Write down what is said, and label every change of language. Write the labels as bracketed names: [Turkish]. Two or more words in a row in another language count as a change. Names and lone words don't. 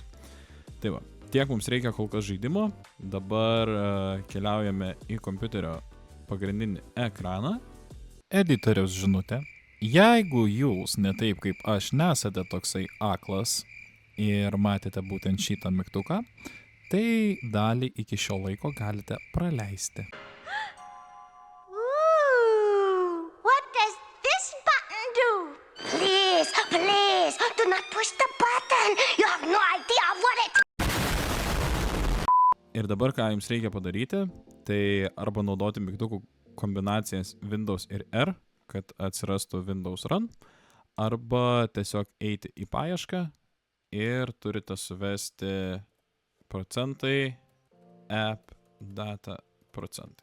[Lithuanian] Tai va, tiek mums reikia kol kas žaidimo. Dabar keliaujame į kompiuterio pagrindinį ekraną. Editoriaus žinutė. Jeigu jūs ne taip kaip aš nesate toksai aklas ir matėte būtent šitą mygtuką, tai dalį iki šio laiko galite praleisti. [English] Ooh, what does this button do? Please, do not push the button. You have no idea what it... [Lithuanian] Ir dabar ką jums reikia padaryti, tai arba naudoti mygtukų kombinacijas Windows ir R, kad atsirastų Windows Run, arba tiesiog eiti į paiešką ir turite suvesti procentai, app, data, procentai.